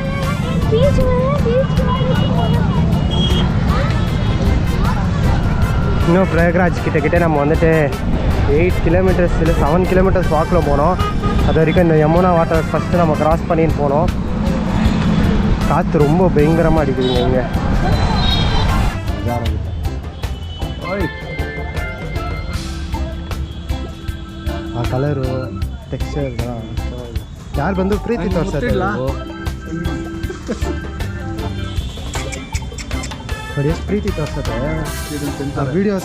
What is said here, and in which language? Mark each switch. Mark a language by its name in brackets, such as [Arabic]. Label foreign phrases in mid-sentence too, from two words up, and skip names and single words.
[Tamil] இன்னும் பிரயாக்ராஜ் கிட்டே நம்ம வந்துட்டு 8 கிலோமீட்டர்ஸ் இல்லை 7 கிலோமீட்டர்ஸ் வாக்கில் போனோம். அது வரைக்கும் இந்த யமுனா வாட்டர் ஃபஸ்ட்டு நம்ம கிராஸ் பண்ணின்னு போனோம். காற்று ரொம்ப பயங்கரமாக அடிக்குதுங்க இங்கே. [Kannada] ಆ [English] colour texture [Kannada] ಯಾರು ಬಂದು ಪ್ರೀತಿ ತೋರಿಸ್ತಾರೆ ನೋಡಿ, ಎಷ್ಟು ಪ್ರೀತಿ ತೋರಿಸುತ್ತೆ ವೀಡಿಯೋಸ್.